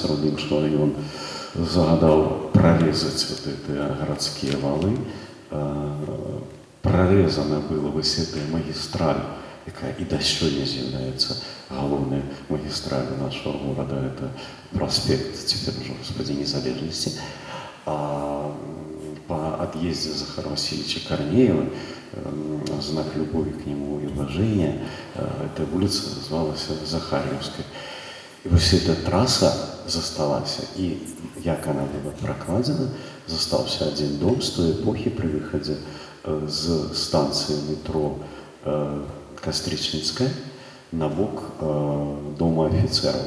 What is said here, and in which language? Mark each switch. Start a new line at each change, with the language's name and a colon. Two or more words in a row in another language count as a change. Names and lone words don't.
Belarusian: Сярод іншага ён загадаў прарэзаць вот гэтыя гарадскія валы. Прарэзана была вось гэтая магістраль, якая і да сёння з'яўляецца галоўнай магістралю нашага горада. Это праспект цяпер ужо, Господі, незалежнасці.
Russian: по отъезде Захара Васильевича Корнеева, в знак любови к нему и уважения, эта улица называлась Захарьевской. И вот эта трасса засталась, и як она была прокладена, застался один дом с той эпохи при выходе з станции метро Кастричницкая на бок дома офицеров.